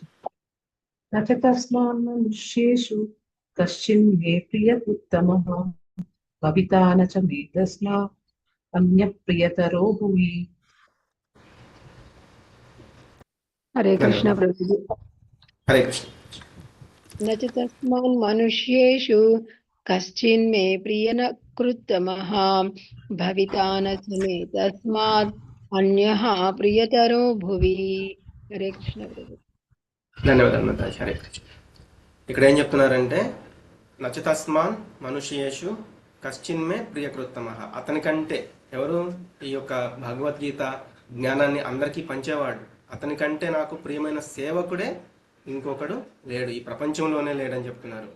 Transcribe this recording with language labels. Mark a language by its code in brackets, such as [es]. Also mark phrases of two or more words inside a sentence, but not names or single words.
[sa] నచ తస్మాన్ మనుష్యేషు కశ్చిన్ మే ప్రియకృత్తమః భవితా నచ మే తస్మాత్ అన్య ప్రియతరో భువి. హరే కృష్ణ ప్రభుజీ. హరే కృష్ణ. न च तस्मान् मनुष्येषु कश्चिन् मे प्रियकृत्तमः भविता न च मे तस्मात् अन्यः प्रियतरो भुवि. हरे कृष्ण ప్రభు. [te] ధన్యవాదాలు మాతాజీ. [sa] హరే కృష్ణ. [te] ఇక్కడ ఏం చెప్తున్నారంటే [sa] నచ తస్మాన్ మనుష్యేషు కశ్చిన్ మే ప్రియకృత్తమః, [te] అతనికంటే ఎవరు? ఈ యొక్క భగవద్గీత జ్ఞానాన్ని అందరికీ పంచేవాడు. అతనికంటే నాకు ప్రియమైన సేవకుడే ఇంకొకడు లేడు, ఈ ప్రపంచంలోనే లేడని చెప్తున్నారు.